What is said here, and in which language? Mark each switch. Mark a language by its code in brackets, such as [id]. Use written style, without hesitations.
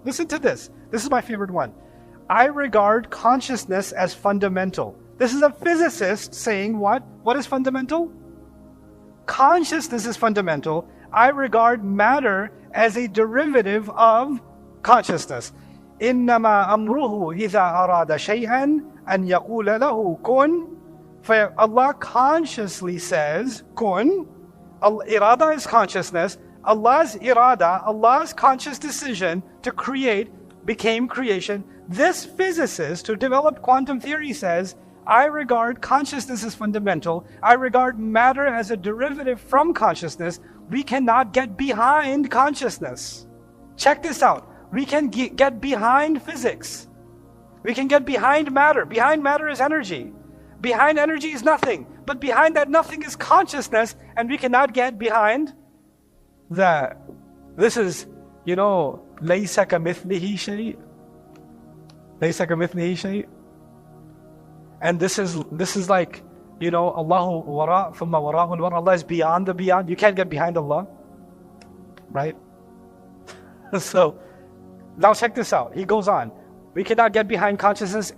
[en] Listen to this. This is my favorite one. I regard consciousness as fundamental. This is a physicist saying what? What is fundamental? Consciousness is fundamental. I regard matter as a derivative of consciousness. [ar] إنما أمره إذا أراد شيئا أن يقول له كن. [en] Allah consciously says kun. Irada is consciousness. Allah's irada, Allah's conscious decision to create became creation. This physicist who developed quantum theory says, I regard consciousness as fundamental. I regard matter as a derivative from consciousness. We cannot get behind consciousness. Check this out. We can get behind physics. We can get behind matter. Behind matter is energy. Behind energy is nothing. But behind that nothing is consciousness, and we cannot get behind that. This is, [ar] لَيْسَ كَمِثْلِهِ شَيْءٍ. لَيْسَ كَمِثْلِهِ شَيْءٍ. [en] And this is like, [ar] Allahu wara' thumma wara'un wara'. [en] Allah is beyond the beyond. You can't get behind Allah. Right? So, now check this out. He goes on. We cannot get behind consciousness.